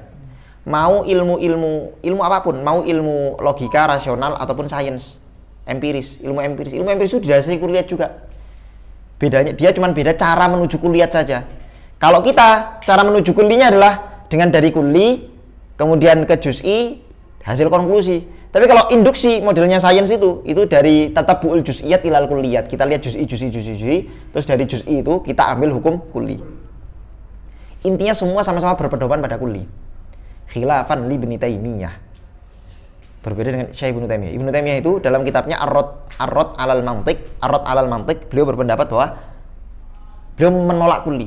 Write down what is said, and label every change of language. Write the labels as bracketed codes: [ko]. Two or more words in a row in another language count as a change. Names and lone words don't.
[id] Mau ilmu apapun, mau ilmu logika, rasional ataupun sains, empiris, ilmu empiris itu didasari kulliyat juga. Bedanya dia cuma beda cara menuju kulliyat saja. Kalau kita cara menuju kullinya adalah dengan dari kulli kemudian ke juz'i, hasil konklusi. Tapi kalau induksi modelnya sains itu dari [ar] tatabbu'ul juz'iyat ilal kulliyat. [id] Kita lihat juz'i, terus dari juz'i itu kita ambil hukum kulli. Intinya semua sama-sama berpedoman pada kulli. [ar] Khilafan li Ibnu Taimiyah. [id] Berbeda dengan Syekh Ibnu Taimiyah. Ibnu Taimiyah itu dalam kitabnya Ar-Rad 'alal Mantiq, beliau berpendapat bahwa beliau menolak kulli.